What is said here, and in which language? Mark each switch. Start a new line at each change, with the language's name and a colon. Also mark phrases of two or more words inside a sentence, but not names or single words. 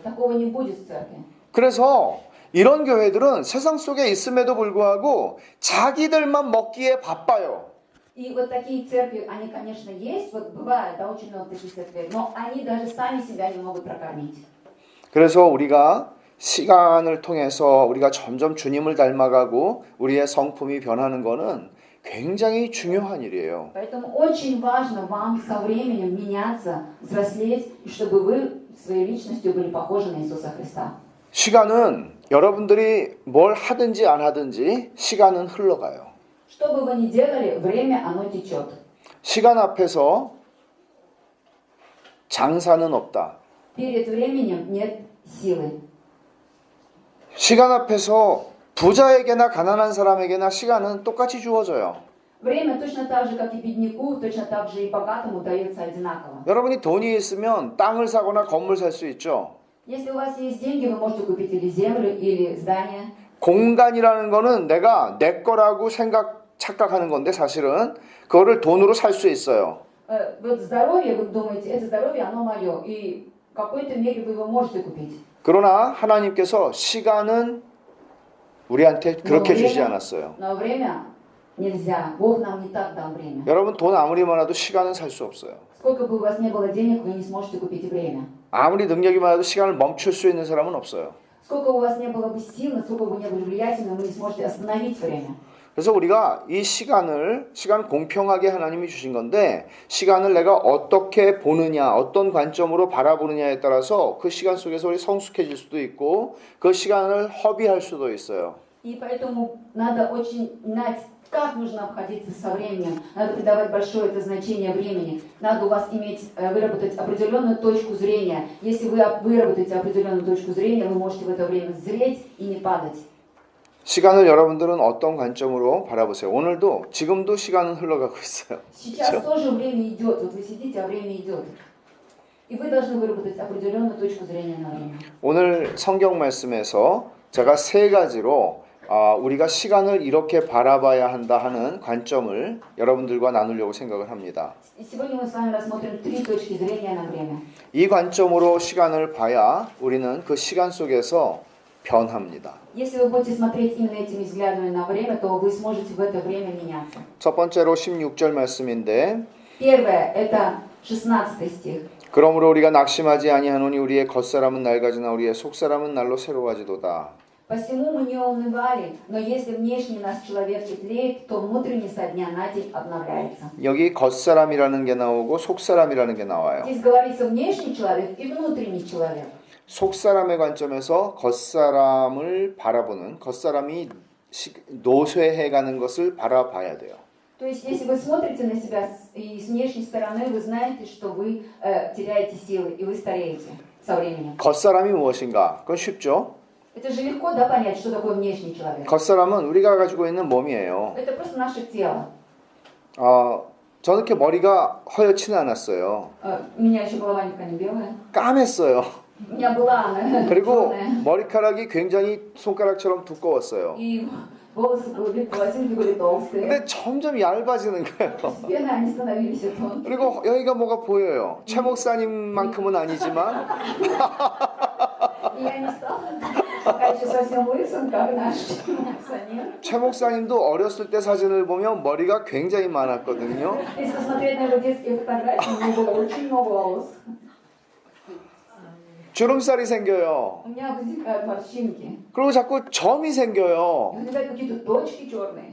Russian: Такого не будет в церкви.
Korean: 그래서 이런 교회들은 세상 속에 있음에도 불구하고 자기들만 먹기에 바빠요.
Russian: И вот такие церкви, они, конечно, есть, вот бывает, да, очень много таких церквей, но они даже сами себя не могут прокормить.
Korean: 그래서 우리가 시간을 통해서 우리가 점점 주님을 닮아가고 우리의 성품이 변하는 거는 굉장히 중요한 일이에요.
Russian: Поэтому очень важно вам со временем меняться, взрослеть, и чтобы вы своей личностью были похожи на Иисуса Христа.
Korean: 시간은 여러분들이 뭘 하든지 안 하든지 시간은 흘러가요.
Russian: Что бы вы ни делали, время оно течет.
Korean: 시간 앞에서 장사는 없다.
Russian: Перед временем нет силы.
Korean: 시간 앞에서 부자에게나 가난한 사람에게나 시간은 똑같이 주어져요.
Russian: Время точно так же, как и бедняку, точно так же и богатому дается одинаково.
Korean: 여러분이 돈이 있으면 땅을 사거나 건물 살 수 있죠.
Russian: Если у вас есть деньги, вы можете купить или землю, или здание.
Korean: 공간이라는 거는 내가 내 거라고 착각하는 건데 사실은 그거를 돈으로 살 수 있어요.
Russian: Вот здоровье, вы думаете, это здоровье, оно мое, и в какой-то мере вы его можете купить.
Korean: 그러나 하나님께서 시간은 우리한테 그렇게 주지 않았어요.
Russian: Но время нельзя. Бог нам не так дал время.
Korean: 여러분 돈 아무리 많아도 시간은 살 수 없어요.
Russian: Сколько бы у вас не было денег, вы не сможете купить время.
Korean: 아무리 능력이 많아도 시간을 멈출 수 있는 사람은 없어요.
Russian: Сколько у вас не было бы сил, насколько бы вы не были влиятельны, вы не сможете остановить время.
Korean: 그래서 우리가 이 시간 공평하게 하나님이 주신 건데 시간을 내가 어떻게 보느냐, 어떤 관점으로 바라보느냐에 따라서 그 시간 속에서 우리 성숙해질 수도 있고 그 시간을 허비할 수도 있어요.
Russian: И поэтому надо очень знать, как нужно обходиться со временем. Надо придавать большое это значение времени. Надо у вас выработать определенную точку зрения. Если вы выработаете определенную точку зрения, вы можете в это время зреть и не падать.
Korean: 시간을 여러분들은 어떤 관점으로 바라보세요? 오늘도 지금도 시간은 흘러가고 있어요.
Russian: Сейчас тоже время идет. Вот вы сидите, а время идет. И вы должны выработать определенную точку зрения на время.
Korean: 오늘 성경 말씀에서 제가 세 가지로 우리가 시간을 이렇게 바라봐야 한다 하는 관점을 여러분들과 나누려고 생각을 합니다.
Russian: И сегодня мы с вами рассмотрим 3 точки зрения на время.
Korean: 이 관점으로 시간을 봐야 우리는 그 시간 속에서 변합니다.
Russian: Если вы будете смотреть именно этими взглядами на время, то вы сможете в это время меняться.
Korean: 첫 번째로 16절 말씀인데
Russian: Первое, это 16 стих.
Korean: 그러므로 우리가 낙심하지 아니하노니 우리의 겉사람은 낡아지나 우리의 속사람은 날로 새로워지도다.
Russian: Посему мы не унывали, но если внешний наш человек тлеет, то внутренний со дня на день обновляется.
Korean: 여기 겉사람이라는 게 나오고 속사람이라는 게 나와요.
Russian: Здесь говорится внешний человек и внутренний человек.
Korean: 속사람의 관점에서 겉사람을 바라보는 겉사람이 노쇠해가는 것을 바라봐야 돼요.
Russian: То есть, если вы смотрите на себя и с внешней стороны, вы знаете, что вы теряете силы и вы стареете со временем.
Korean: 겉사람이 무엇인가? 그건 쉽죠?
Russian: Это же легко, да, понять, что такое внешний человек.
Korean: 겉사람은 우리가 가지고 있는 몸이에요.
Russian: Это просто наше тело.
Korean: 저는 이렇게 머리가 허옇지는 않았어요.
Russian: У меня еще голова никогда не белая.
Korean: 까맸어요.
Russian: У меня была она
Korean: 그리고
Russian: черная.
Korean: 머리카락이 굉장히 손가락처럼 두꺼웠어요.
Russian: И волосы волосинки были толстые.
Korean: 근데 점점 얇아지는 거예요.
Russian: Постепенно они становились все тонкие.
Korean: 그리고 여기가 뭐가 보여요. 최 목사님만큼은 아니지만
Russian: И я не стала пока еще совсем лысым, как наш санин.
Korean: 최 목사님도 어렸을 때 사진을 보면 머리가 굉장히 많았거든요.
Russian: Если посмотреть на его детские фотографии, у него было очень много волос.
Korean: 주름살이 생겨요.
Russian: У меня возникают морщинки.
Korean: 그리고 자꾸 점이
Russian: И
Korean: 생겨요.
Russian: возникают какие-то точки черные.